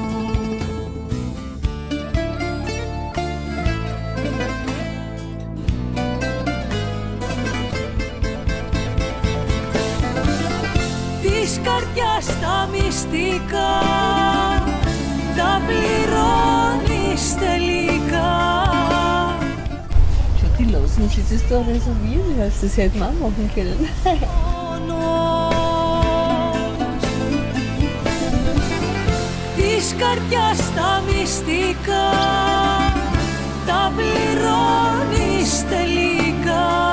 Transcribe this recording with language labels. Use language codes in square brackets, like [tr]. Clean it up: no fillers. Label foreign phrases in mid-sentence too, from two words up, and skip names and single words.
[el] Της καρδιάς τα μυστικά τα πληρώνεις τελικά. [de] Die lassen sich das da reservieren, das hätten wir auch machen können. [el] Της καρδιάς τα μυστικά τα πληρώνεις τελικά.